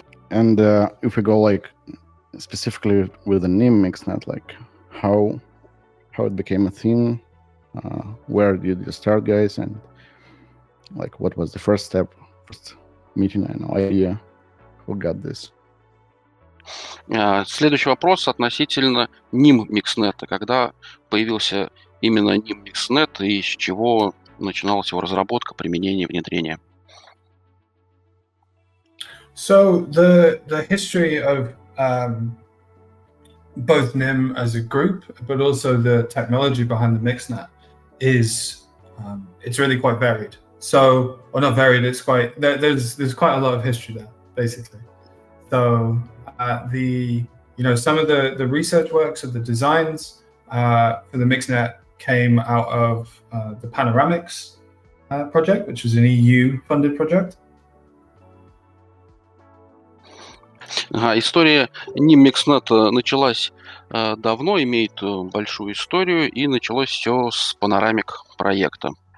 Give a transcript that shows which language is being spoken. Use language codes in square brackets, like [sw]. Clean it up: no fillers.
[en] And if we go like specifically with the Nym mixnet, like how it became a thing, where did you start, guys, and like what was the first step, first meeting, I know, idea, who got this? [ru] Следующий вопрос относительно Nym микснета. Когда появился именно Nym микснет и с чего начиналась его разработка, применение, внедрение? [en] So the history of both Nym as a group, but also the technology behind the mixnet is it's really quite varied. So, or not varied, it's quite there's quite a lot of history there, basically. So some of the research works of the designs for the mixnet came out of the Panoramics project, which was an EU-funded project. [ru] История Nym микснета началась давно, имеет большую историю, и началось все с Panoramic проекта.